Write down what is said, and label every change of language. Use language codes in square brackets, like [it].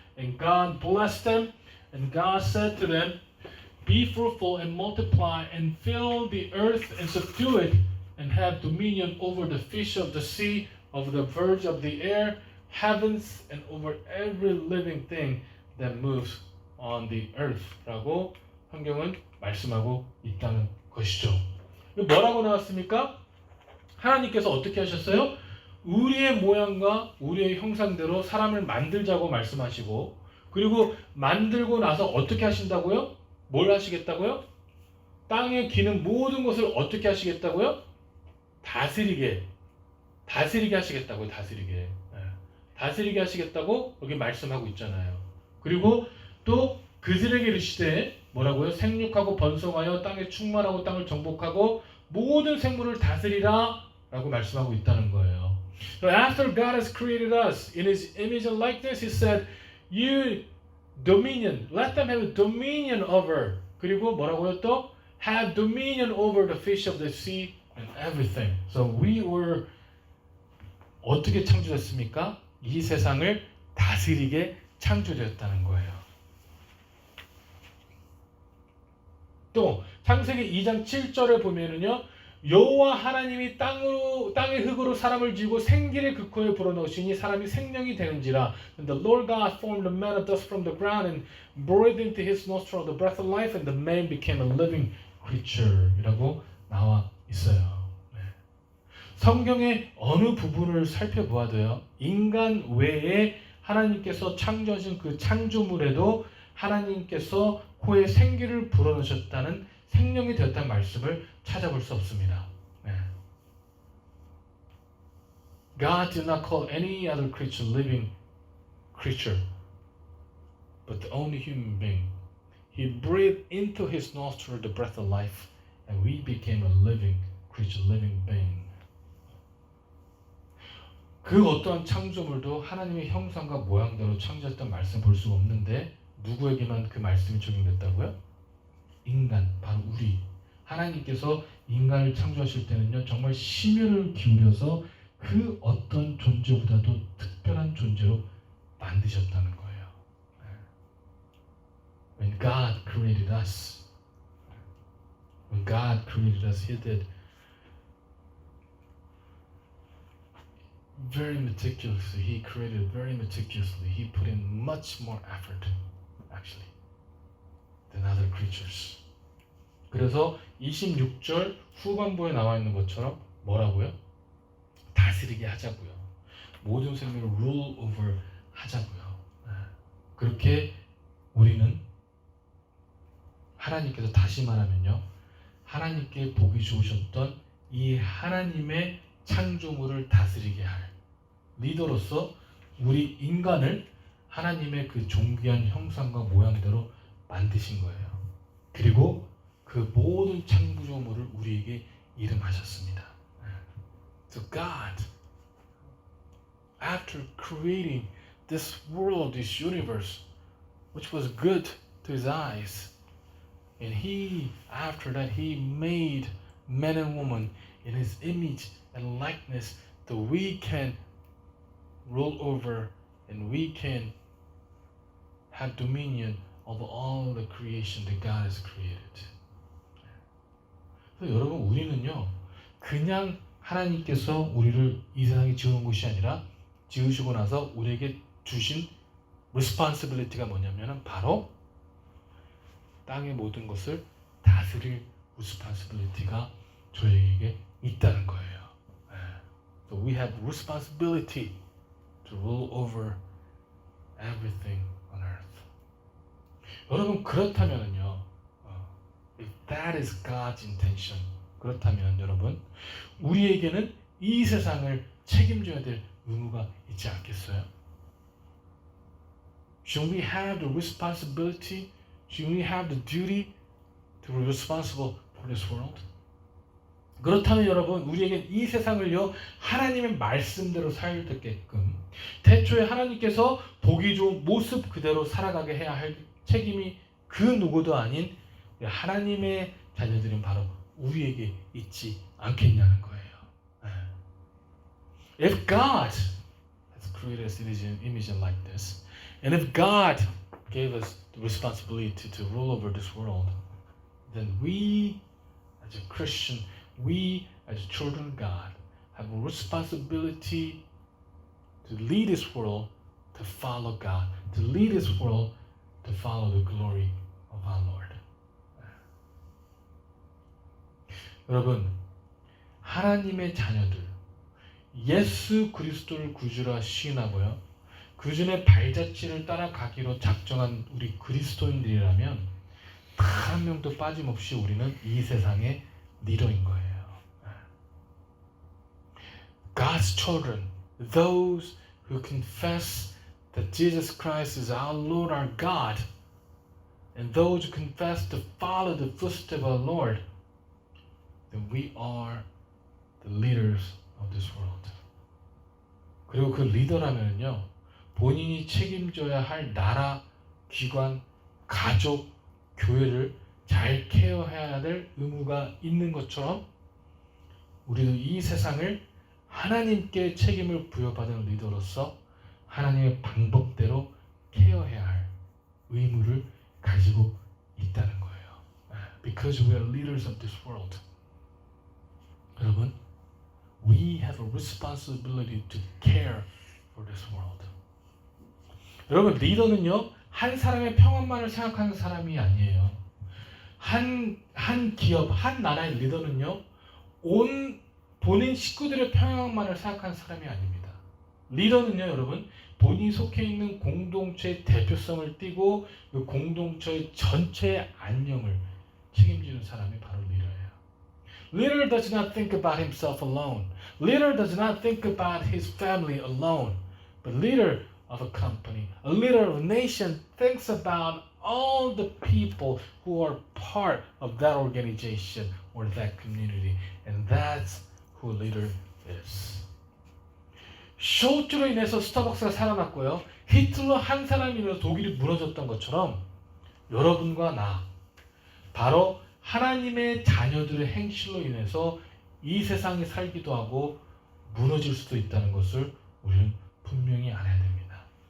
[en] And God blessed them, and God said to them, be fruitful and multiply, and fill the earth and subdue it, and have dominion over the fish of the sea, over the birds of the air, heavens, and over every living thing that moves on the earth. [ko] 라고 성경은 말씀하고 있다는 것이죠. 뭐라고 나왔습니까? 하나님께서 어떻게 하셨어요? 우리의 모양과 우리의 형상대로 사람을 만들자고 말씀하시고 그리고 만들고 나서 어떻게 하신다고요? 뭘 하시겠다고요? 땅에 기는 모든 것을 어떻게 하시겠다고요? 다스리게 하시겠다고요. 다스리게 하시겠다고 여기 말씀하고 있잖아요. 그리고 또 그들에게 이르시되 뭐라고요? 생육하고 번성하여 땅에 충만하고 땅을 정복하고 모든 생물을 다스리라 라고 말씀하고 있다는 거예요. [en] So after God has created us in His image and likeness, He said, you dominion, let them have dominion over. [ko] 그리고 뭐라고요 또? [en] Have dominion over the fish of the sea and everything. So we were [ko] 어떻게 창조됐습니까? 이 세상을 다스리게 창조되었다는 거예요. 또 창세기 2장 7절에 보면은요. 여호와 하나님이 땅의 흙으로 사람을 지고 생기를 그 코에 불어넣으시니 사람이 생명이 되는지라. [en] And the Lord God formed the man of dust from the ground and breathed into his nostril the breath of life, and the man became a living creature. [ko] 이라고 나와 있어요. 성경의 어느 부분을 살펴보아도요. 인간 외에 하나님께서 창조하신 그 창조물에도 하나님께서 코에 생기를 불어넣으셨다는 생명이 되었다는 말씀을 찾아볼 수 없습니다. [en] God did not call any other creature living creature, but the only human being. He breathed into his nostril the breath of life, and we became a living creature, living being. [ko] 그 어떠한 창조물도 하나님의 형상과 모양대로 창조했다는 말씀 볼 수가 없는데 누구에게만 그 말씀이 적용됐다고요? 인간, 바로 우리. 하나님께서 인간을 창조하실 때는요, 정말 심혈을 기울여서 그 어떤 존재보다도 특별한 존재로 만드셨다는 거예요. When God created us, He did very meticulously. He created very meticulously. He put in much more effort, actually, than other creatures. 그래서 26절 후반부에 나와 있는 것처럼 뭐라고요? 다스리게 하자고요. 모든 생명을 [en] rule over [ko] 하자고요. 그렇게 우리는 하나님께서 다시 말하면요. 하나님께 보기 좋으셨던 이 하나님의 창조물을 다스리게 할 리더로서 우리 인간을 하나님의 그 존귀한 형상과 모양대로 만드신 거예요. 그리고 그 모든 창조물을 우리에게 이름하셨습니다. [en] So God, after creating this world, this universe, which was good to His eyes, and He, after that, He made men and women in His image and likeness, that we can rule over and we can have dominion over all the creation that God has created. [ko] 그래서 여러분 우리는요 그냥 하나님께서 우리를 이 세상에 지어놓은 것이 아니라 지으시고 나서 우리에게 주신 responsibility가 뭐냐면은 바로 땅의 모든 것을 다스릴 responsibility가 저희에게 있다는 거예요. [en] So we have responsibility to rule over everything on earth. [ko] 여러분 그렇다면은요, [en] if that is God's intention, [ko] 그렇다면 여러분 우리에게는 이 세상을 책임져야 될 의무가 있지 않겠어요? [en] Should we have the responsibility? Should we have the duty to be responsible for this world? [ko] 그렇다면 여러분 우리에게 이 세상을요 하나님의 말씀대로 살게끔 태초에 하나님께서 보기 좋은 모습 그대로 살아가게 해야 할 책임이 그 누구도 아닌 하나님의 자녀들은 바로 우리에게 있지 않겠냐는 거예요. [en] If God has created us in His image and likeness, and if God gave us the responsibility to rule over this world, then we as a Christian, we as children of God have a responsibility to lead this world to follow God, to lead this world to follow the glory of our Lord. [ko] 여러분, 하나님의 자녀들, 예수 그리스도를 구주라 시인하고요. 그분의 발자취를 따라가기로 작정한 우리 그리스도인들이라면 단 한 명도 빠짐없이 우리는 이 세상의 리더인 거예요. God's children, those who confess that Jesus Christ is our Lord, our God, and those who confess to follow the footsteps of our Lord, then we are the leaders of this world. 그리고 그 리더라면요, 본인이 책임져야 할 나라, 기관, 가족, 교회를 잘 케어해야 될 의무가 있는 것처럼 우리도 이 세상을 하나님께 책임을 부여받은 리더로서 하나님의 방법대로 케어해야 할 의무를 가지고 있다는 거예요. [en] Because we are leaders of this world. [ko] 여러분, [en] we have a responsibility to care for this world. [ko] 여러분, 리더는요, 한 사람의 평안만을 생각하는 사람이 아니에요. 한 기업, 한 나라의 리더는요, 본인 식구들의 평안만을 생각하는 사람이 아닙니다. 리더는요, 여러분, 본인이 속해 있는 공동체의 대표성을 띠고 그 공동체의 전체의 안녕을 책임지는 사람이 바로 리더예요. [en] Leader does not think about himself alone. Leader does not think about his family alone. But leader of a company, a leader of a nation thinks about all the people who are part of that organization or that community. And that's who a leader is. [ko] 쇼츠로 인해서 스타벅스가 살아났고요. 히틀러 한 사람이 인해서 독일이 무너졌던 것처럼 여러분과 나, 바로 하나님의 자녀들의 행실로 인해서 이 세상에 살기도 하고 무너질 수도 있다는 것을 우리는 분명히 알아야 됩니다.